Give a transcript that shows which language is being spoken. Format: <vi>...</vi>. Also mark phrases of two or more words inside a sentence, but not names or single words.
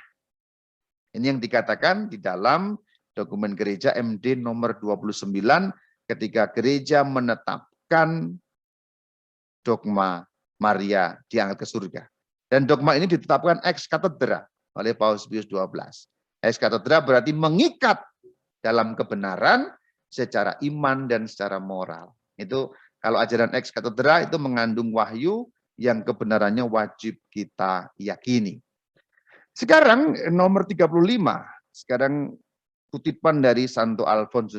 <id>Ini yang dikatakan di dalam dokumen gereja MD nomor 29 ketika gereja menetapkan dogma Maria diangkat ke surga. Dan dogma ini ditetapkan</id> <la>ex cathedra</la> <id>oleh Paus Pius XII.</id> <la>Ex cathedra</la> <id>berarti mengikat dalam kebenaran secara iman dan secara moral. Itu kalau ajaran</id> <la>ex cathedra</la> <id>itu mengandung wahyu yang kebenarannya wajib kita yakini. Sekarang nomor 35. Sekarang kutipan dari Santo Alfonsus.</id>